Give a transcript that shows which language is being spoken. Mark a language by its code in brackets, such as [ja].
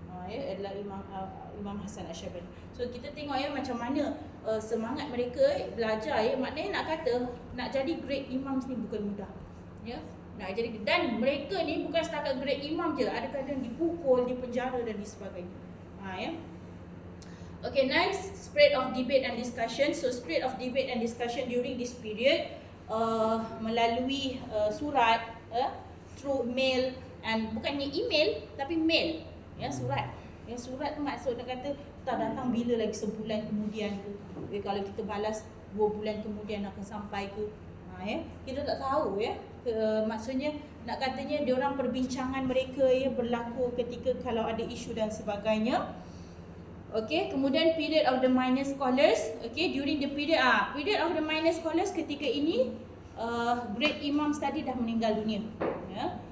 [ms] Adalah Imam Hasan Asy-Syaibani. So kita tengok ya macam mana semangat mereka belajar ya. Maknanya nak kata nak jadi great imam ni bukan mudah. Ya. Nak jadi, dan mereka ni bukan setakat great imam je, ada kadang dipukul, dipenjara dan sebagainya. Ya. [en] Okay, next, spread of debate and discussion. So spread of debate and discussion during this period [ms] melalui surat, [en] through mail, and [ms] bukannya email tapi mail, ya, surat. Ya, surat tu maksud nak kata tak datang bila lagi, sebulan kemudian ke. Kalau kita balas 2 bulan kemudian akan sampai ke. Ya, kita tak tahu ya. Maksudnya nak katanya dia orang perbincangan mereka ya berlaku ketika kalau ada isu dan sebagainya. [en] Okay, [ms] kemudian [en] period of the minor scholars. Okay, during the period of the minor scholars, [ms] ketika ini great imam tadi dah meninggal dunia. Ya.